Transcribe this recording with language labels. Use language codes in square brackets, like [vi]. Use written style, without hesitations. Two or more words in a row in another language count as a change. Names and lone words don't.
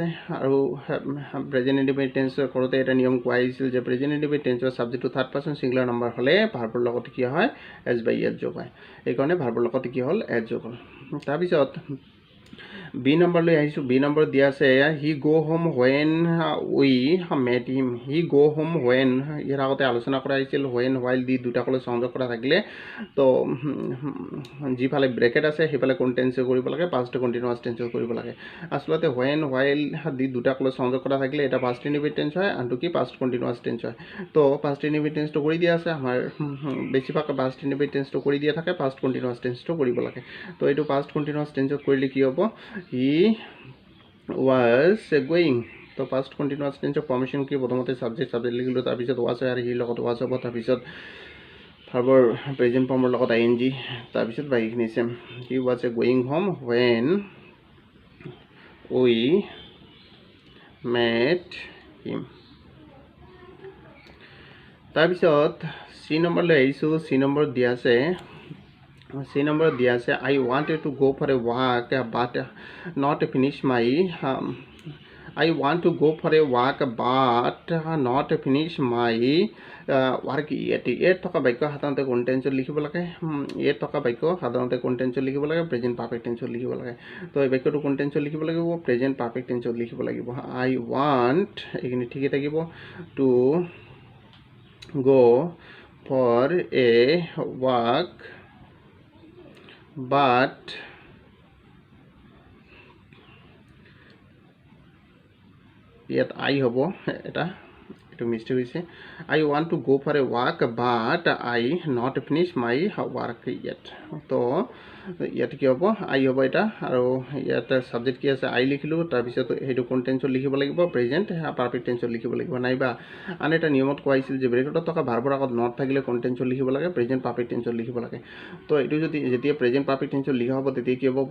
[as] আৰু [en] present indefinite tense [as] কৰোঁতে এটা নিয়ম কোৱা আহিছিল যে [en] present indefinite tense [as] ছাবজেক্টটো [en] third person singular number [as] হ'লে ভাৰ্বৰ লগতে কি হয়? [en] s by s [as] যোগ হয়। সেইকাৰণে ভাৰ্বৰ লগতে কি হ'ল? এছ যোগ হ'ল। তাৰপিছত বি নম্বৰলৈ আহিছোঁ। বি নম্বৰত দিয়া আছে [en] he go home when we met him. he go home when, [as] ইয়াৰ আগতে আলোচনা কৰা হৈছিল [en] when while [as] দি দুটাকলৈ সংযোগ কৰা থাকিলে তো যিফালে ব্ৰেকেট আছে সেইফালে কোন টেন্সে কৰিব লাগে? [en] past continuous tense [as] কৰিব লাগে। আচলতে [en] when while [as] দি দুটাকলৈ সংযোগ কৰা থাকিলে এটা [en] past indefinite tense [as] হয়, আনটো কি? [en] past continuous tense [as] হয়। তো [en] past indefinite tense [as] কৰি দিয়া আছে। আমাৰ বেছিভাগ [en] past indefinite tense [as] কৰি দিয়া থাকে, [en] past continuous tense [as] কৰিব লাগে। তো এইটো [en] past continuous tense [as] কৰিলে কি হ'ব? [en] he was going. [as] তো [en] past continuous tense formation [as] কি? প্ৰথমতে ছাবজেক্ট লিখিলোঁ, তাৰপিছত ৱাজ হয় আৰু হিৰ লগত ৱাজ হ'ব, তাৰপিছত ভাৰ্বৰ [en] present form [as] লগত ING, তাৰপিছত বাকীখিনি চেম। [en] he was going home when we met him. [as] তাৰপিছত চি নম্বৰলৈ আহিছোঁ। চি নম্বৰত দিয়া আছে [en] I wanted to go for a walk but not finish my work yet. [as] ইয়াত থকা বাক্য সাধাৰণতে কোন টেন্সত লিখিব লাগে? [en] present perfect tense [as] লিখিব লাগে। তো এই বাক্যটো কোন টেন্সত লিখিব লাগিব? [en] present perfect tense [as] লিখিব লাগিব। [en] I want, [as] এইখিনি ঠিকেই থাকিব, [en] to go for a walk but [as] ইয়াত I হ'ব, এইটো মিষ্টেক হৈছে। [en] I want to go for a walk but I not finish my work yet. [as] তো ইয়াত কি হ'ব? I হ'ব এটা। আৰু ইয়াত ছাবজেক্ট কি আছে? I লিখিলোঁ, তাৰপিছত সেইটো কোন টেন্সত লিখিব লাগিব? [en] present perfect tense [as] লিখিব লাগিব। নাইবা আন এটা নিয়মত কোৱা হৈছিল যে ব্ৰেকেটত থকা ভাৰ্বৰ আগত নট থাকিলে কোন টেন্সত লিখিব লাগে? [en] present perfect tense [as] লিখিব লাগে। তো এইটো যেতিয়া [en] present perfect tense [as] লিখা হ'ব তেতিয়া কি হ'ব?